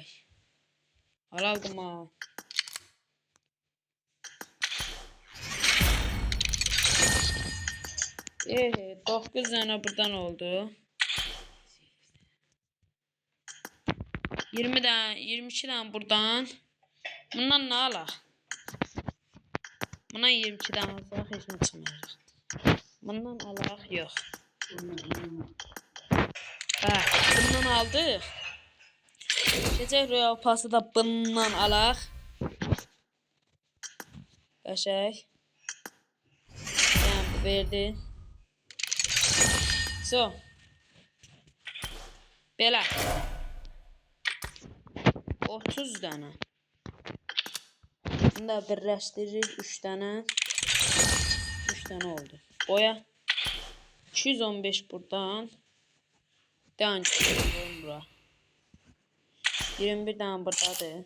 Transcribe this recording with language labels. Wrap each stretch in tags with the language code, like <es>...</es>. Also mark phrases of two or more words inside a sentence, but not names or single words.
<az>Aldım ha. 9 tane buradan oldu. 22 tane buradan. Bundan ne alaq? Bundan 22 tane alaq, heç nə çıxmayacaq. Bundan alaq, yox. Bundan aldıq. Keçək Royal Pass'ı da bundan alaq. Qəşəng. Yəni bu verdi. So. Belə. 30 tane. Bunu da birləşdiririk 3 tane. 3 tane oldu. Boya. 215 buradan. Dan bura. 21 tane buradadır.</az>